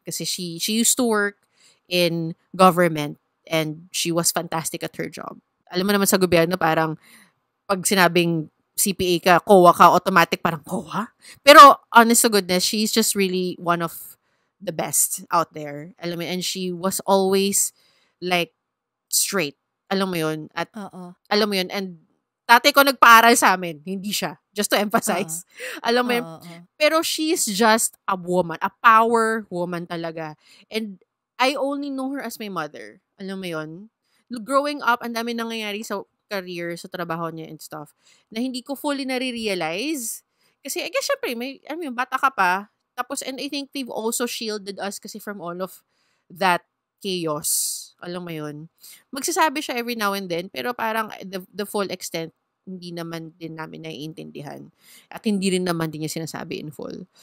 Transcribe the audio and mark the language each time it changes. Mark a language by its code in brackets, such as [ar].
[en] Kasi she used to work in government and she was fantastic at her job. [tl] Alam mo naman sa gobyerno, parang pag sinabing CPA ka, COA ka, automatic parang COA? [en] Pero honest to goodness, she's just really one of the best out there. Alam mo, and she was always like straight. [tl] Alam mo yun? At alam mo yun, and tatay ko nagpaaral sa amin, hindi siya. [en] Just to emphasize. [tl] Alam mo yun? [en] Pero she's just a woman, a power woman talaga. And I only know her as my mother. [tl] Alam mo yun? Growing up, ang dami nangyayari sa career, sa trabaho niya and stuff, na hindi ko fully nare-realize. Kasi I guess syempre, bata ka pa. [en] Tapos, and I think they've also shielded us kasi from all of that chaos. [tl] Alam mo yun? Magsasabi siya [en] every now and then, [tl] pero parang [en] the full extent, [tl] hindi naman din namin naiintindihan. At hindi rin naman din niya sinasabi in full.